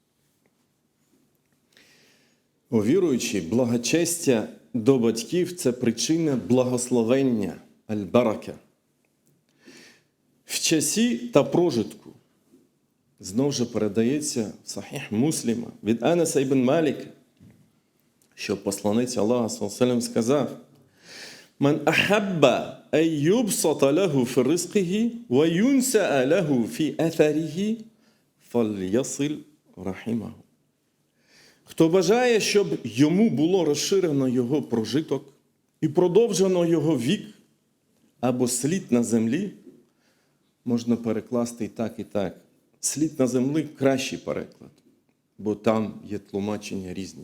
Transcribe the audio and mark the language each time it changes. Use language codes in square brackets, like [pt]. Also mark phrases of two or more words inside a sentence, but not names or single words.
[uk] О віруючі, благочестя до батьків – це причина благословення, аль-барака. В часі та прожитку знов же передається в Сахіх Мусліма від Анаса ібн Маліка, що посланець Аллаха саллаллаху сказав: [ar] «من أحب أن يبسط له في رزقه وينسأ له في أثره فليصل رحمه». [uk] Хто бажає, щоб йому було розширено його прожиток і продовжено його вік або слід на землі, можна перекласти і так, і так. Слід на землі – кращий переклад, бо там є тлумачення різні.